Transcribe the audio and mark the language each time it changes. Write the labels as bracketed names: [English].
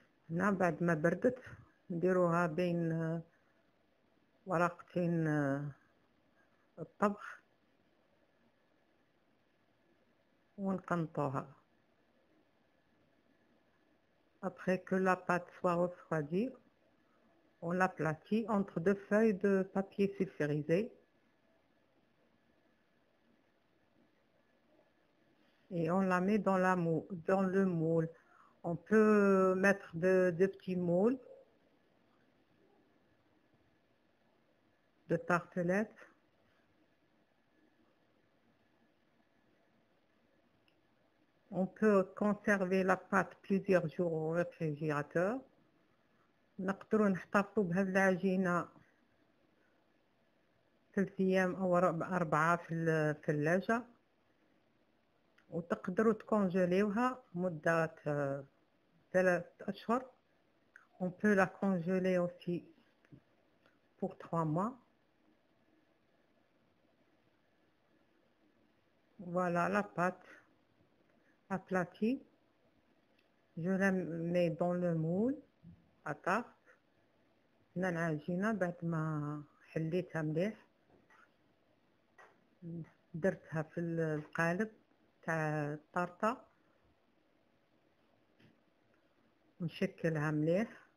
[Arabic] هنا بعد ما بردت نديروها بين ورقتين الطبخ ونقنطوها. [French] Après que la pâte soit refroidie, on l'aplatit entre 2 feuilles de papier sulfurisé et on la met dans le moule. On peut mettre de petits moules de tartelettes. On peut conserver la pâte plusieurs jours au réfrigérateur. [Arabic] نقدروا نحتفظوا بهذه العجينة 3 أيام أو 4 في الثلاجة، وتقدروا تكونجليوها مدة 3 أشهر. [French] On peut la congeler aussi pour 3 mois. Voilà la pâte aplatie. Je la mets dans le moule à tarte. [Arabic] هنا العجينة بعد ما حليتها مليح درتها في القالب تاع الطارطة ونشكلها مليح.